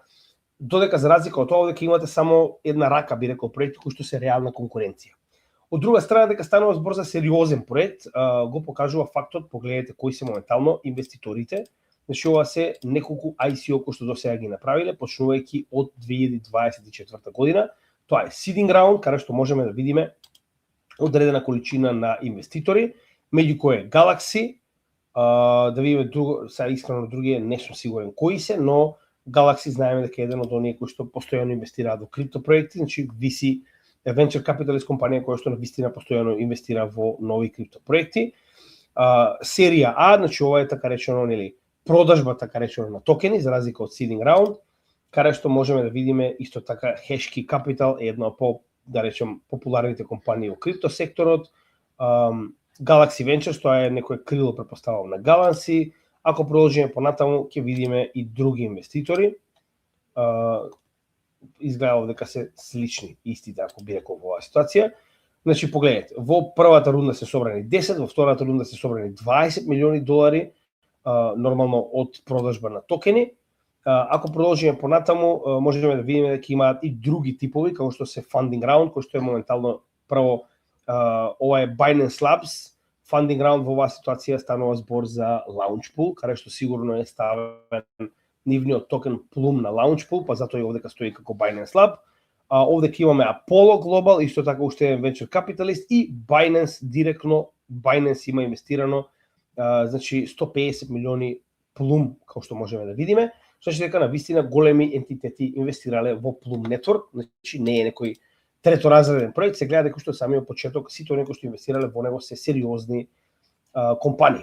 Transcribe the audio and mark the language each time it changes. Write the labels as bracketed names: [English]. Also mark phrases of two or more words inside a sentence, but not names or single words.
[Macedonian] Додека за разлика од тоа дека имате само една рака, би рекол, проекти кои што се реална конкуренција. Од друга страна, дека станува збор за сериозен проект, го покажува фактот, погледнете кои се моментално инвеститорите. Значи ова се неколку ICO кои што до сега ги направиле, почнувајќи од 2024 година. Тоа е [English] seeding round, [Macedonian] каде што можеме да видиме одредена количина на инвеститори, меѓу кои е Galaxy, да видиме сега искрено други, не сум сигурен кои се, но Galaxy знаеме дека е еден од оние кои што постојано инвестираат во криптопроекти, значи [English] VC Venture Capitalist [Macedonian] компанија која што навистина постојано инвестира во нови криптопроекти. Серија А, значи ова е така речено, нели, продажба така речено на токени за разлика од [English] seeding round, [Macedonian] каде што можеме да видиме исто така Hashkey Capital е една од да речем популарните компании во криптосекторот. Galaxy Ventures, тоа е некој крило претпоставувам на Galaxy. Ако продолжиме понатаму ќе видиме и други инвеститори. Изгледа дека се слични, истите, ако би рекол во оваа ситуација. Значи, погледнете, во првата рунда се собрани 10, во втората рунда се собрани 20 милиони долари, нормално од продажба на токени. Ако продолжиме понатаму, можеме да видиме дека имаат и други типови, како што се [English] funding round, [Macedonian] кој што е моментално прво, ова е Binance Labs, [English] funding round [Macedonian] во оваа ситуација станува збор за Launchpool, каде што сигурно е ставен нивниот токен Plume на Launchpool, па затоа и овдека стои како Binance Lab. Овдека имаме Apollo Global, исто така уште еден [English] Venture Capitalist [Macedonian] и Binance директно, Binance има инвестирано, значи 150 милиони Plume, како што можеме да видиме, значи дека навистина големи ентитети инвестирале во Plume Network, значи не е некој треторазреден проект, се гледа дека што самиот почеток сите оние кои што инвестирале во него се сериозни компании.